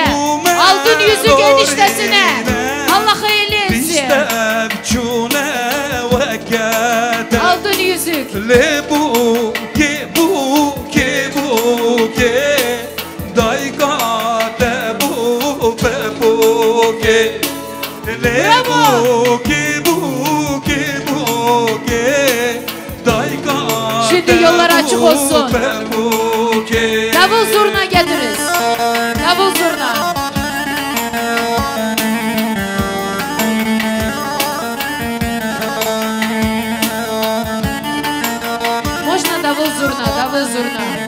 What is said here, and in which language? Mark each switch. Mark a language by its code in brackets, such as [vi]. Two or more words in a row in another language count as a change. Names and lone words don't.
[tr] Altın yüzük eniştesine. Allah hayırlı etsin. Altın yüzük. Lebuke buke buke dayka debu bebuke Lebuke buke buke dayka. Şimdi yollar açık olsun. Davul zurna getiririz. Davul zurna. Можно davul zurna, davul zurna.